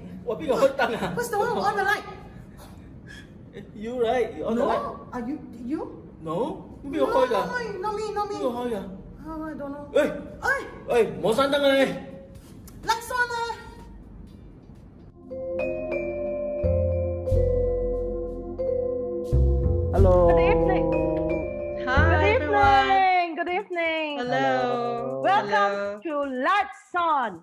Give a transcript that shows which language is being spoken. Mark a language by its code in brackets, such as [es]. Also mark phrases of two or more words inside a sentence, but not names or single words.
[yue] 我邊個開燈啊 [en] Who's the one who on the light? You right? You on the light? No, are you? No? [yue] 邊個開㗎？ [en] Not me. [yue] 邊個開㗎？ [en] Oh, I don't know. [yue] 喂，唔好閂燈啊你！ [en] Next one. Hello. Good evening. Hi, everyone. Good evening. Hello. Welcome to Lights On.